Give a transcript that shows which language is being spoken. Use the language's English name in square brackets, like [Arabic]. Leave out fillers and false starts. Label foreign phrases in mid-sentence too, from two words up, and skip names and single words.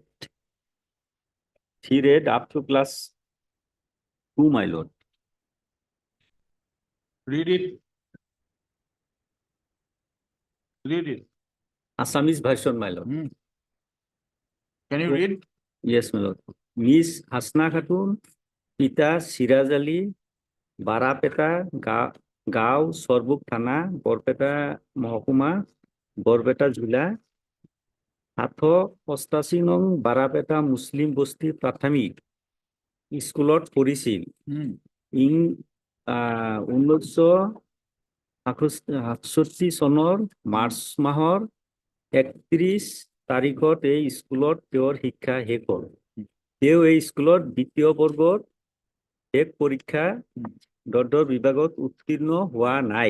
[English] She read up to class 2, my lord. Read it. Read it. Assamese version, my lord. Hmm. Can you Yeah. read? Yes, my lord. [Assamese] Miss Hasna Khatun, Pita Siraz Ali, Barapeta, Gao, Sorbuk Thana, Borpeta Mahokuma, Borbeta Jula, Atho, Ostasinong, Barapeta Muslim Bosti Prathamik, স্কুলত পঢ়িছিল Hmm. ইং 1967 চনৰ মাৰ্চ মাহৰ 31 তাৰিখত এই স্কুলত তেওঁৰ শিক্ষা শেষ হ'ল। তেওঁ এই স্কুলত দ্বিতীয় বৰ্গৰ শেষ পৰীক্ষা দ্বন্দ্ব বিভাগত উত্তীৰ্ণ হোৱা নাই।